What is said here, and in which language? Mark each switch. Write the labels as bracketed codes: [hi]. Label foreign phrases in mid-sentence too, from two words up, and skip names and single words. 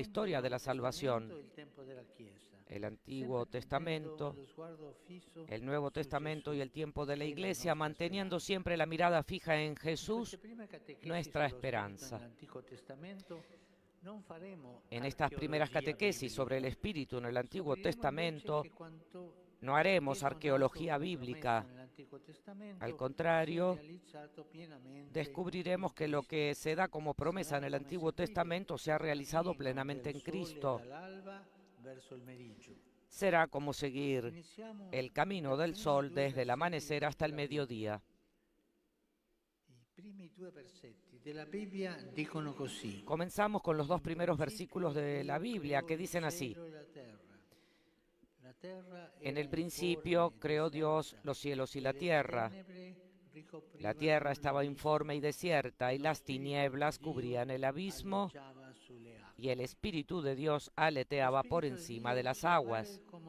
[es] Testamento, historia de la [it] Nuovo Testamento [es] salvación. [it] e il tempo della Chiesa. [es] El Antiguo [it] Sempre [es] Testamento, [it] mantenendo lo sguardo fisso [es] el Nuevo [it] su [es] Testamento y [it] Gesù, [es] el tiempo de la [it] che è la [es] Iglesia, [it] nostra [es] manteniendo [it] speranza. [es] siempre la mirada fija en [it] In [es] Jesús, [it] queste prime catechesi [es] nuestra [it] sullo Spirito [es] esperanza. [it] nell'Antico Testamento non faremo [es] En estas primeras [it] archeologia [es] catequesis sobre el [it] biblica. [es] Espíritu en el Antiguo [it] Scopriremo [es] Testamento, [it] invece che quanto [es] no haremos [it] Dio ha [es] arqueología [it] nato e [es] bíblica. [it] promesso nell'Antico Testamento [es] Al [it] si è [es] contrario, [it] realizzato pienamente [es] descubriremos que lo [it] in [es] que se da como promesa en el Antiguo Testamento se ha realizado plenamente en Cristo. [it] Dall'alba verso il meriggio. [es] Será como seguir [it] Iniziamo [es] el camino del [it] dai [es] sol [it] primi due [es] desde el [it] versetti [es] amanecer hasta el [it] della Bibbia. [es] mediodía. [it] I primi due versetti della Bibbia dicono così. [es] Comenzamos con los dos primeros versículos de la Biblia que dicen así. En el principio creó Dios los cielos y la tierra. La tierra estaba informe y desierta y las tinieblas cubrían el abismo y el Espíritu de Dios aleteaba por encima de las aguas.